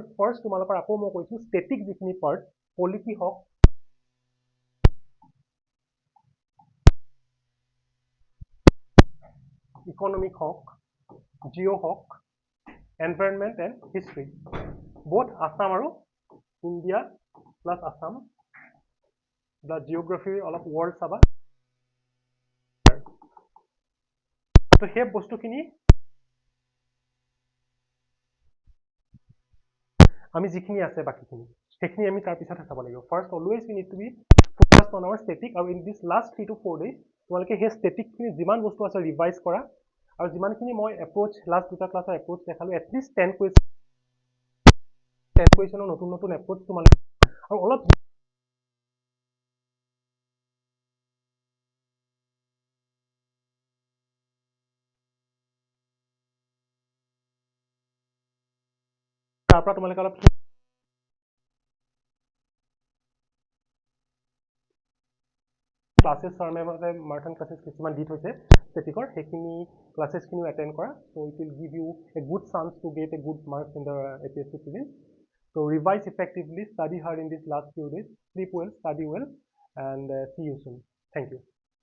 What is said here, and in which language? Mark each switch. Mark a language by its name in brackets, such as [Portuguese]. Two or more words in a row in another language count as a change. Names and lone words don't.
[Assamese] ফাৰ্ষ্ট তোমালোকৰ আকৌ মই কৈছোঁ ষ্টেটিক যিখিনি পাৰ্ট, পলিটি হওক, ইকনমিক হওক, জিঅ' হওক, [English] environment and history, both Assam [Assamese] আৰু ইণ্ডিয়া প্লাছ আছাম, [English] the geography [Assamese] অলপ ৱৰ্ল্ড চাবা। তো সেই বস্তুখিনি আমি যিখিনি আছে বাকীখিনি সেইখিনি আমি তাৰ পিছতহে চাব লাগিব। [English] first always we need to be focused on our static, [Assamese] আৰু [English] in this last 3 to 4 days [Assamese] তোমালোকে সেই ষ্টেটিকখিনি যিমান বস্তু আছে ৰিভাইজ কৰা, আৰু যিমানখিনি মই এপ্ৰ'চ লাষ্ট দুটা ক্লাছৰ এপ্ৰ'চ দেখালোঁ [English] at least 10 question [Assamese] নতুন নতুন এপ্ৰ'চ তোমালোকে, আৰু অলপ তাৰ পৰা তোমালোকে অলপ ক্লাছেছ ছাৰ মেমহঁতে [English] marathon classes [Assamese] কিছুমান দি থৈছে ষ্টেটিকৰ, সেইখিনি ক্লাছেছখিনিও এটেণ্ড কৰা। [English] So it will give you a good chance to get a good marks in the APSC Prelims. So revise effectively, study hard in these last few days, sleep well, study well, and see you soon. Thank you.